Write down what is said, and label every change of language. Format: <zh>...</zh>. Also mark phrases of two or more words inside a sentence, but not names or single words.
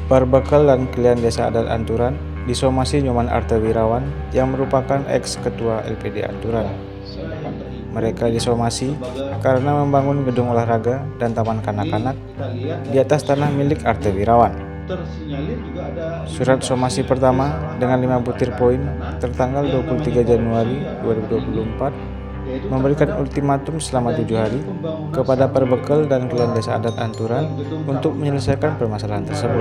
<id>Perbekal dan Kelian Desa Adat Anturan disomasi Nyoman Artawirawan yang merupakan ex-ketua LPD Anturan. Mereka disomasi karena membangun gedung olahraga dan taman kanak-kanak di atas tanah milik Artawirawan. Surat somasi pertama dengan 5 butir poin tertanggal 23 Januari 2024 memberikan ultimatum selama 7 hari kepada Perbekal dan Kelian Desa Adat Anturan untuk menyelesaikan permasalahan tersebut.</id>